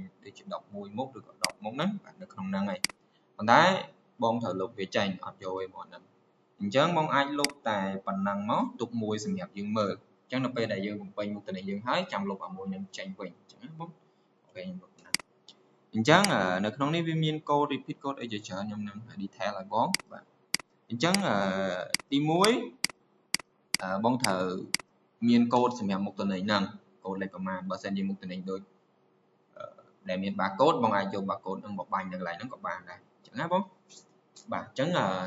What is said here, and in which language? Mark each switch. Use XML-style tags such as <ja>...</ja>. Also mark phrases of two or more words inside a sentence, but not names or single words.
<km>ដូចជា11មុខឬក៏10មុខហ្នឹងបាទនៅក្នុងហ្នឹងហើយប៉ុន្តែបងត្រូវលុបវាចេញអត់យកឯមកហ្នឹងអញ្ចឹងបងអាចលុ បតែប៉ុណ្ណឹងមកទុកមួយសម្រាប់យើងមើលអញ្ចឹងនៅពេលដែលយើងបំពេញមុខតំណែងយើងហើយចាំលុបអាមួយហ្នឹងចេញវិញអញ្ចឹងណាបងអូខេខ្ញុំលុបណាអញ្ចឹងនៅក្នុងនេះវាមាន</km> <en>code repeat code</en> <km>អីជាច្រើនខ្ញុំនឹង detail ឲ្យបងបាទអញ្ចឹងទី1បងត្រូវមានកូដសម្រាប់មុខតំណែងហ្នឹងកូដលេខប្រមាណបើសិនជាមុខតំណែងដូចដែលមាន barcode បងអាចយក barcode ហ្នឹងមកបាញ់នៅកន្លែងហ្នឹងក៏បានដែរអញ្ចឹងណាបងបាទអញ្ចឹង</km>